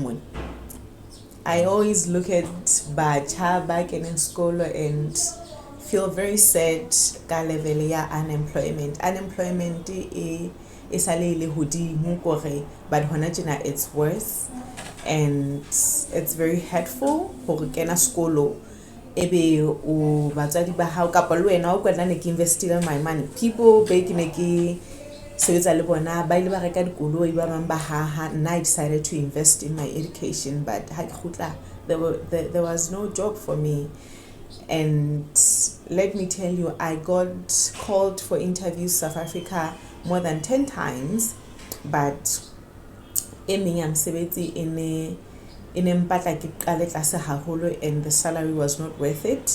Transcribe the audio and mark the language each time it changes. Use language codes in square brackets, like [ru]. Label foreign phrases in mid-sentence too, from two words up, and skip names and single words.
[en] I always look at Bacha back in school and feel very sad [st] ka level ya [en] unemployment. Unemployment is a little [st] hodimo gore, [en] but it's worse, and it's very hurtful [st] gore kena skolo ebe o batsadi ba hao kapa le wena o kwetla ne ke investile [en] my money. People back [st] ne sebetsa le bona ba ile ba reka dikoloi ba bang ba haha. [en] And I decided to invest in my education, but there was no job for me. And let me tell you, I got called for interviews South Africa more than 10 times, but and the salary was not worth it.